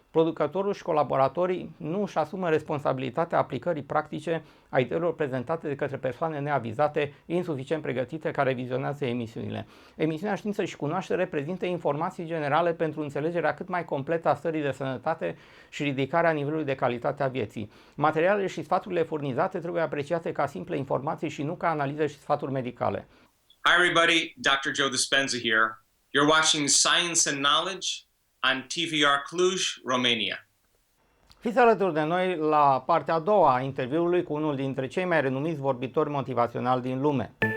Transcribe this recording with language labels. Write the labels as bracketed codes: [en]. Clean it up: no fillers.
[ro] Producătorul și colaboratorii nu își asumă responsabilitatea aplicării practice a ideilor prezentate de către persoane neavizate, insuficient pregătite, care vizionează emisiunile. Emisiunea Știință și Cunoaștere prezintă informații generale pentru înțelegerea cât mai completă a stării de sănătate și ridicarea nivelului de calitate a vieții. Materialele și sfaturile furnizate trebuie apreciate ca simple informații și nu ca analize și sfaturi medicale. [en] Hi everybody, Dr. Joe Dispenza here. You're watching Science and Knowledge on TVR Cluj, Romania. [ro] Fiți alături de noi la partea a doua a interviului cu unul dintre cei mai renumiți vorbitori motivaționali din lume.